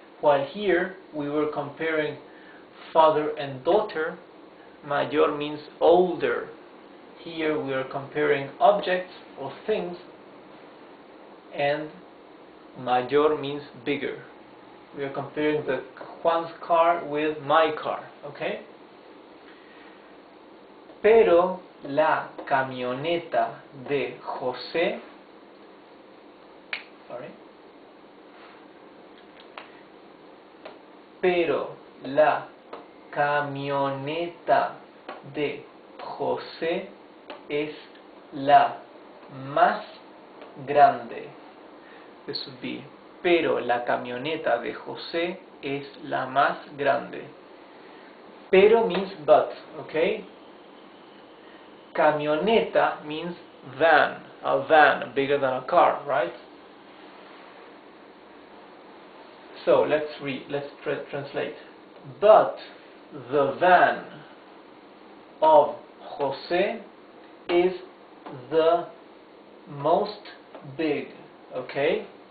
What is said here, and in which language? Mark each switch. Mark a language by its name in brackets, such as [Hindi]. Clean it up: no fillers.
[English] While here we were comparing father and daughter, mayor means older. Here we are comparing objects or things, and mayor means bigger. We are comparing the Juan's car with my car, okay? [Spanish] Pero la camioneta de José, pero la camioneta de José es la más grande. [English] This would be, [Spanish] pero la camioneta de José es la más grande. [English] Pero means but, okay? Camioneta means van, a van, bigger than a car, right? So let's translate. But the van of José is the most big, okay?